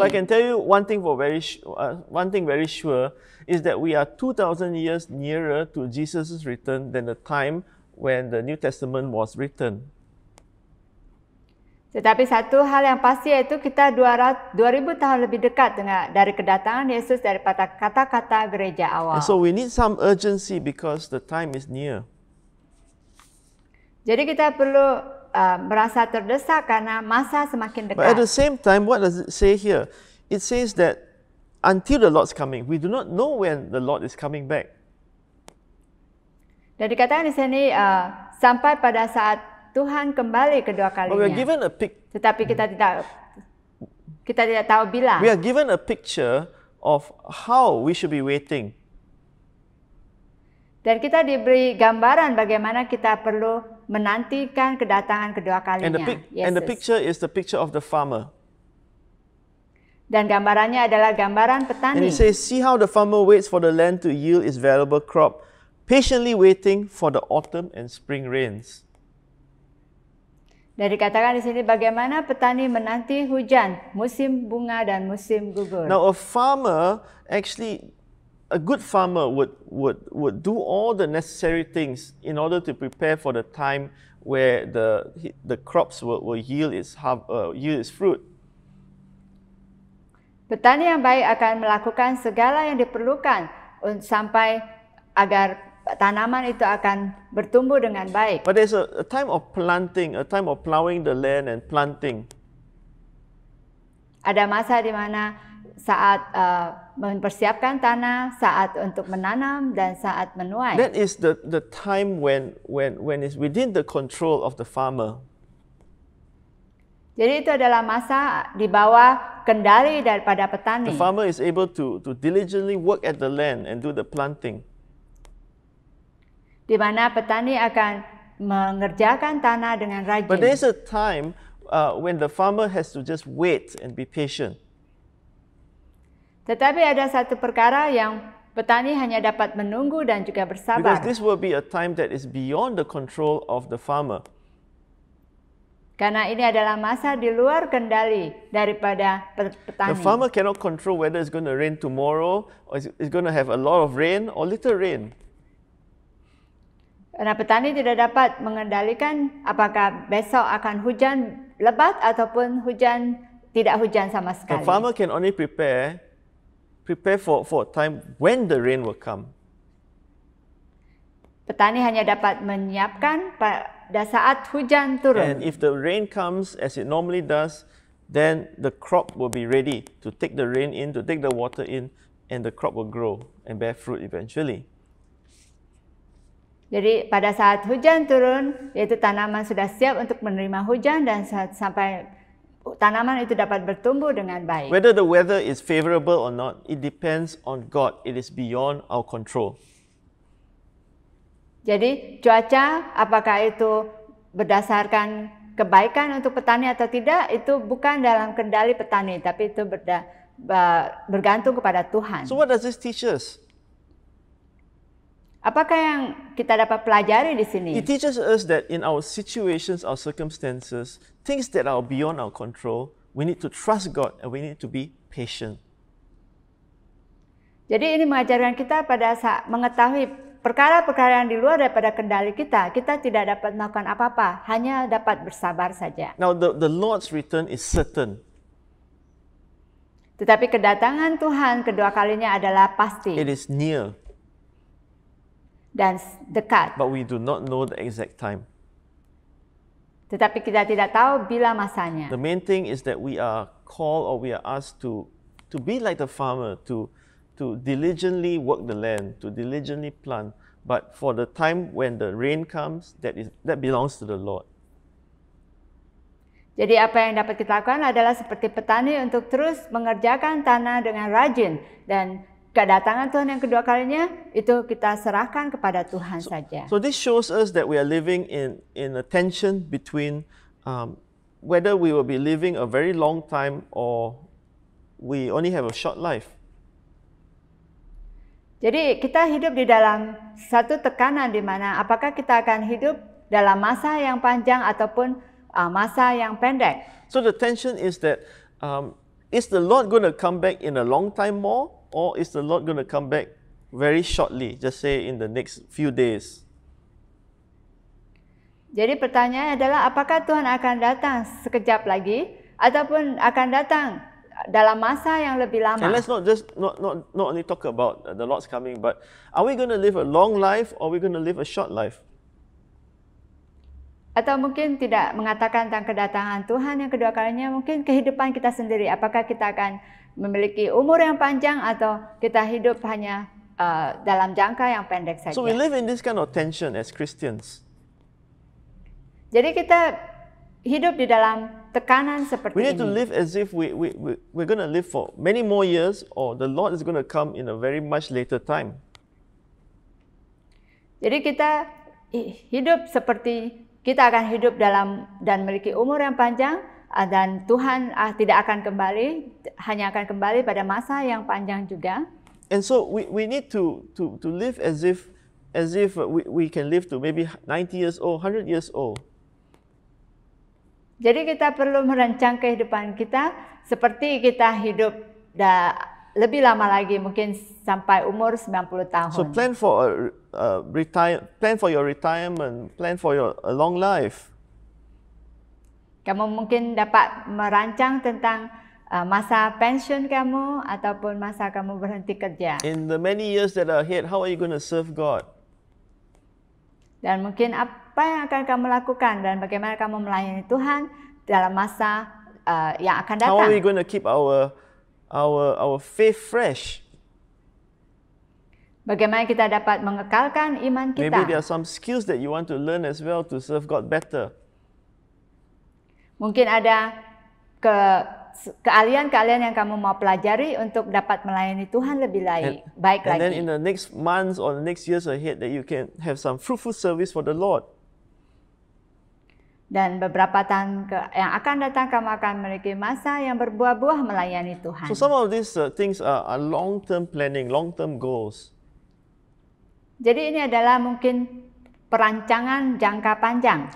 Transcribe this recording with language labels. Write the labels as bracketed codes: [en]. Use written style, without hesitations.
[en] But I can tell you one thing very sure is that we are 2,000 years nearer to Jesus' return than the time when the New Testament was written. [id] Tetapi satu hal yang pasti yaitu kita 2000 tahun lebih dekat dari kedatangan Yesus daripada kata-kata gereja awal. [en] And so we need some urgency because the time is near. [id] Jadi kita perlu merasa terdesak karena masa semakin dekat. [en] But at the same time, what does it say here? It says that until the Lord's coming, we do not know when the Lord is coming back. [id] Dan dikatakan di sini sampai pada saat Tuhan kembali kedua [en] But we are [id] kalinya. [en] given [id] Tetapi kita tidak tahu bila. [en] we are given a picture of how we should be waiting. [id] Dan kita diberi gambaran bagaimana kita perlu menantikan kedatangan kedua [en] And [id] kalinya. [en] the picture is the picture of the farmer. [id] Dan gambarannya adalah [en] And [id] gambaran petani. [en] it says, see how the farmer waits for the land to yield its valuable crop, patiently waiting for the autumn and spring rains. [id] Dan dikatakan di sini bagaimana petani menanti hujan, musim bunga dan musim gugur. [en] Now a farmer, actually, a good farmer would do all the necessary things in order to prepare for the time where the crops will yield its fruit. [id] Petani yang baik akan melakukan segala yang diperlukan sampai agar tanaman itu akan bertumbuh dengan baik. [en] But there's a time of planting, a time of plowing the land and planting. [id] Ada masa di mana saat mempersiapkan tanah, saat untuk menanam dan saat menuai. [en] That is the time when it's within the control of the farmer. [id] Jadi itu adalah masa di bawah kendali daripada petani. [en] The farmer is able to diligently work at the land and do the planting. [id] Di mana petani akan mengerjakan tanah dengan rajin. [en] But there's a time when the farmer has to just wait and be patient. [id] Tetapi ada satu perkara yang petani hanya dapat menunggu dan juga bersabar. [en] Because this will be a time that is beyond the control of the farmer. [id] Karena ini adalah masa di luar kendali daripada petani. [en] The farmer cannot control whether it's going to rain tomorrow or it's going to have a lot of rain or little rain. [id] Karena petani tidak dapat mengendalikan apakah besok akan hujan lebat ataupun tidak hujan sama [en] The [id] sekali. [en] farmer can only prepare for a time when the rain will come. [id] Petani hanya dapat menyiapkan pada saat hujan turun. [en] And if the rain comes as it normally does, then the crop will be ready to take the rain in, to take the water in, and the crop will grow and bear fruit eventually. [id] Jadi pada saat hujan turun, yaitu tanaman sudah siap untuk menerima hujan dan sampai tanaman itu dapat bertumbuh dengan baik. [en] Whether the weather is favorable or not, it depends on God. It is beyond our control. [id] Jadi cuaca apakah itu berdasarkan kebaikan untuk petani atau tidak, itu bukan dalam kendali petani, tapi itu bergantung kepada Tuhan. [en] So what does this teach us? [id] Apakah yang kita dapat pelajari di sini? [en] It teaches us that in our situations, our circumstances, things that are beyond our control, we need to trust God and we need to be patient. [id] Jadi ini mengajarkan kita pada saat mengetahui perkara-perkara yang di luar daripada kendali kita tidak dapat melakukan apa-apa, hanya dapat bersabar saja. [en] Now the Lord's return is certain. [id] Tetapi kedatangan Tuhan kedua kalinya adalah pasti [en] It is near, [id] dan dekat. [en] but we do not know the exact time. [id] Tetapi kita tidak tahu bila masanya. [en] The main thing is that we are called or we are asked to be like the farmer, to diligently work the land, to diligently plant. But for the time when the rain comes, that belongs to the Lord. [id] Jadi apa yang dapat kita lakukan adalah seperti petani untuk terus mengerjakan tanah dengan rajin, dan kedatangan Tuhan yang kedua kalinya itu kita serahkan kepada Tuhan saja. [en] So this shows us that we are living in a tension between whether we will be living a very long time or we only have a short life. [id] Jadi kita hidup di dalam satu tekanan di mana apakah kita akan hidup dalam masa yang panjang ataupun masa yang pendek. [en] So the tension is that is the Lord going to come back in a long time more, or is the Lord going to come back very shortly, just say in the next few days? [id] Jadi pertanyaannya adalah apakah Tuhan akan datang sekejap lagi ataupun akan datang dalam masa yang lebih lama. [en] And let's not only talk about the Lord's coming, but are we going to live a long life or are we going to live a short life? [id] Atau mungkin tidak mengatakan tentang kedatangan Tuhan yang kedua kalinya, mungkin kehidupan kita sendiri. Apakah kita akan memiliki umur yang panjang atau kita hidup hanya dalam jangka yang pendek saja. [en] So we live in this kind of tension as Christians. [id] Jadi kita hidup di dalam tekanan seperti [en] We need to [id] ini. [en] live as if we're going to live for many more years, or the Lord is going to come in a very much later time. [id] Jadi kita hidup seperti kita akan hidup dalam dan memiliki umur yang panjang, dan Tuhan tidak akan kembali, hanya akan kembali pada masa yang panjang juga. [en] And so we need to live as if we can live to maybe 90 years old, 100 years old. [id] Jadi kita perlu merancang kehidupan kita seperti kita hidup lebih lama lagi, mungkin sampai umur 90 tahun. [en] So plan for your retirement, plan for a long life. [id] Kamu mungkin dapat merancang tentang masa pensiun kamu ataupun masa kamu berhenti kerja. [en] In the many years that are ahead, how are you going to serve God? [id] Dan mungkin apa yang akan kamu lakukan dan bagaimana kamu melayani Tuhan dalam masa yang akan datang. [en] How are we going to keep our faith fresh? [id] Bagaimana kita dapat mengekalkan iman kita. [en] Maybe there are some skills that you want to learn as well to serve God better. [id] Mungkin ada keahlian-keahlian yang kamu mau pelajari untuk dapat melayani Tuhan lebih baik [en] And [id] lagi. [en] then in the next months or the next years ahead, that you can have some fruitful service for the Lord. [id] Dan beberapa tahun yang akan datang kamu akan memiliki masa yang berbuah-buah melayani Tuhan. [en] So some of these things are long-term planning, long-term goals. [id] Jadi ini adalah mungkin perancangan jangka panjang.